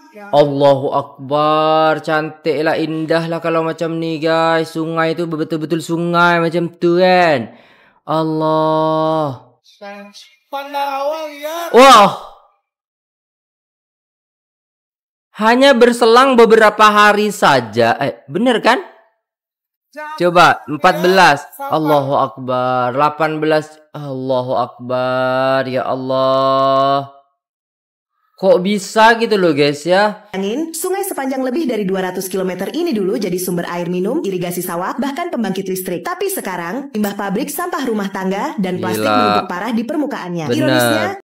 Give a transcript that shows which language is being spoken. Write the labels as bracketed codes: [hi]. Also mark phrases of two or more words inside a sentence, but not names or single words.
[ar] Allahu Akbar, [ms] cantik lah, indah lah kalau macam ni guys. Sungai tu betul-betul sungai macam tu kan. Allah. [id] Wah, hanya berselang beberapa hari saja. Bener kan? Coba 14. [ar] Allahu Akbar. 18. Allahu Akbar. Ya Allah. [id] Kok bisa gitu loh guys ya? Angin, sungai sepanjang lebih dari 200 km ini dulu jadi sumber air minum, irigasi sawah, bahkan pembangkit listrik. Tapi sekarang, limbah pabrik, sampah rumah tangga, dan plastik menumpuk parah di permukaannya. Bener. Ironisnya,